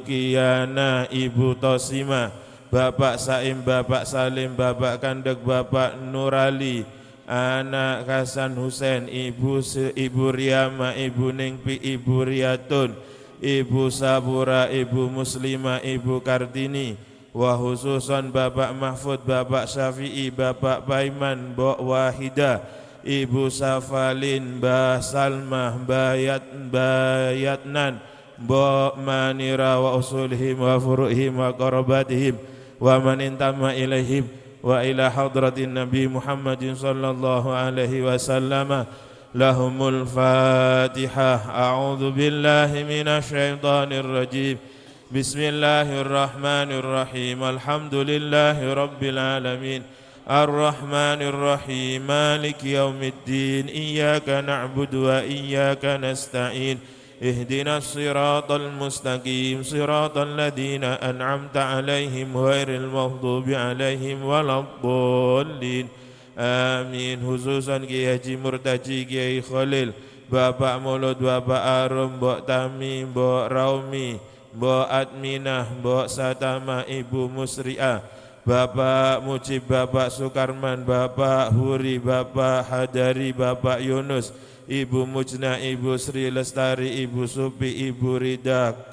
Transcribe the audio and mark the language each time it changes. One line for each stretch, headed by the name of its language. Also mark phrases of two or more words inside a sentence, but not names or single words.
Indonesian: Kiana, Ibu Tosima, Bapak Saim, Bapak Salim, Bapak Kandek, Bapak Nurali, Anak Hasan Husain, Ibu Riyama, Ibu Ningpi, Ibu Riyatun, Ibu Sabura, Ibu Muslimah, Ibu Kartini,
Arabic: وخصوصا
Indonesian: Bapak Mahfud, Bapak Syafi'i, Bapak Paiman, Mbok Wahida, Ibu Safalin, Mbah Salmah, Bayatnan, Mbok Manira,
Arabic: وأصولهم وفروعهم وقراباتهم ومن انتمى إليهم وإلى حضرة النبي محمد صلى الله عليه وسلم. لهم الفاتحة. أعوذ بالله من الشيطان الرجيم. بسم الله الرحمن الرحيم. الحمد لله رب العالمين. الرحمن الرحيم. مالك يوم الدين. إياك نعبد وإياك نستعين. اهدنا الصراط المستقيم. صراط الذين أنعمت عليهم غير المغضوب عليهم ولا الضالين. Amin.
Indonesian: Khususan Kiai Haji Murtaji, Kiai Khalil, Bapak Maulud, Bapak Arum, Mbok Tami, Mbok Raumi, Mbok Adminah, Mbok Satama, Ibu Musri'ah, Bapak Mujib, Bapak Sukarman, Bapak Huri, Bapak Hadari, Bapak Yunus, Ibu Mujna, Ibu Sri Lestari, Ibu Supi, Ibu Rida,